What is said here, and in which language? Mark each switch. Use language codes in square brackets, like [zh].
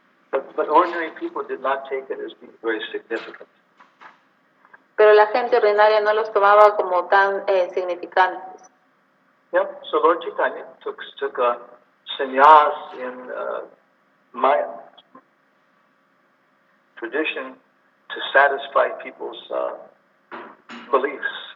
[en] But ordinary people did not take it as being very significant. [es] pero la gente ordinaria no los tomaba como tan significantes. [en] Yep. So Lord Chaitanya took a sannyas in Maya tradition to satisfy people's beliefs.